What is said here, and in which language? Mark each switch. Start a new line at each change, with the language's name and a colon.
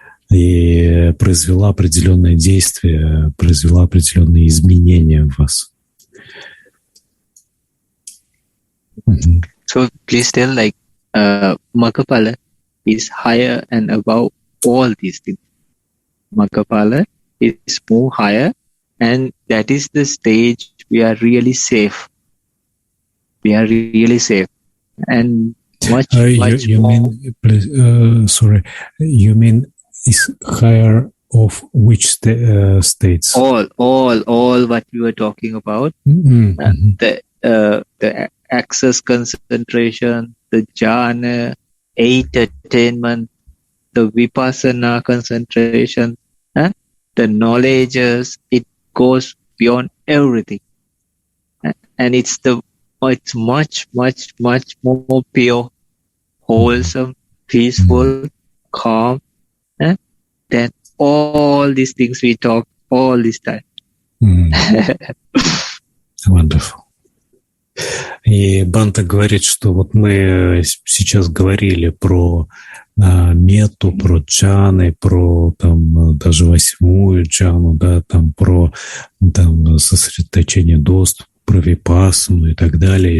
Russian: И произвела определенное действие, произвела определенные изменения в вас.
English: So please tell, like, Makkapala is higher and above all these things. Makkapala is more higher, and that is the stage we are really safe. We are really safe, and much more. Mean, sorry, you mean is higher of which states? All what we were talking about. The access concentration, the jhana, 8 attainment, the vipassana concentration, the knowledges, it goes beyond everything. And it's much more pure, wholesome, peaceful, calm, than all these things we talk all this time. Wonderful.
Russian: И Бханте говорит, что вот мы сейчас говорили про метту, про джханы, про там даже 8-ю джхану, да, там про там сосредоточение доступа, про випассану и так далее.